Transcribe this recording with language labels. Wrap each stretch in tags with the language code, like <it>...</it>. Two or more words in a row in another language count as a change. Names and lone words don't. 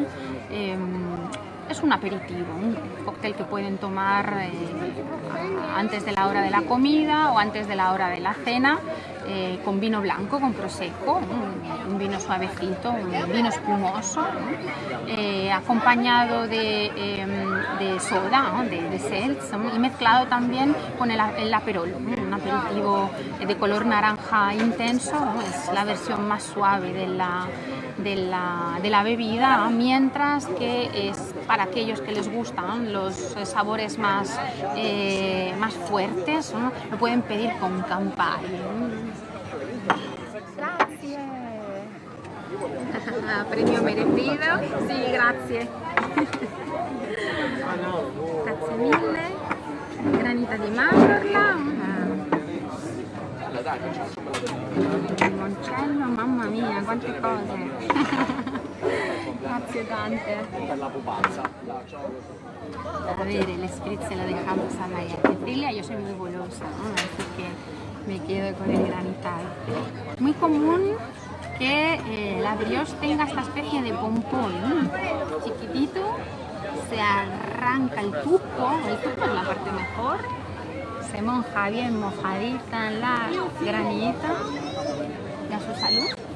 <es>Es un aperitivo, un cóctel que pueden tomar antes de la hora de la comida o antes de la hora de la cena, con vino blanco, con prosecco, un vino suavecito, un vino espumoso, acompañado de soda, ¿no?, de seltz, y mezclado también con el aperol, un aperitivo de color naranja intenso, ¿no? Es la versión más suave de la bebida, mientras que es para aquellos que les gustan los sabores más fuertes, ¿no?, lo pueden pedir con Campari. Grazie. Premio merecido. Sí,</es> <it>grazie. Grazie mille. Granita di Mallorca. Limoncello, mamma mia, quante cose. Grazie tante.</it> <es>A ver, el spritz se lo dejamos a María Cecilia. Yo soy muy golosa, ¿no?, así que me quedo con el granizado. Muy común que la brioche tenga esta especie de pompón, chiquitito, se arranca el tuco es la parte mejor, se moja bien mojadita en la granita, y a su salud.</es>